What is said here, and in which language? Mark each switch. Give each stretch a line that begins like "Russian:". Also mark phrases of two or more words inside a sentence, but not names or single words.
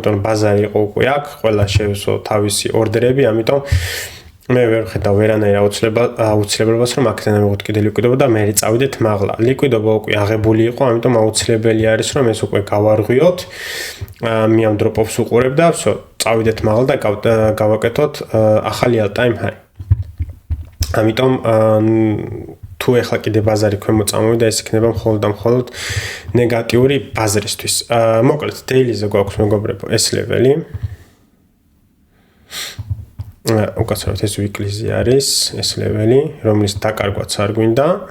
Georgian: იმიტომ რომ ბაზარი იყო უკვე აქ, ყველა შევსო თავისი ორდერები, ამიტომ მე ვერ ხედავ ვერანაირ აუცილებლობას რომ აქედან მივიღოთ კიდე ლიკვიდობა და მე წავიდეთ მაღლა. ლიკვიდობა უკვე აღებული იყო, ამიტომ აუცილებელი არის რომ ეს უკვე გავარღვიოთ. მე ამ დროპ-ოფს უყურებ და всё, წავიდეთ მაღლა და გავაკეთოთ ახალი
English: all-time high.
Georgian: ამიტომ თუ ეხლა კიდე ბაზარი ქვემოთ წამოვიდა, ეს იქნება მხოლოდ და მხოლოდ ნეგატიური ბაზრისთვის. მოკლედ, daily-ზე გვაქვს მეგობრებო ეს ლეველი. უკაცრავად ეს weekly-ზე არის ეს ლეველი, რომლის დაკარგვაც არ გვინდა.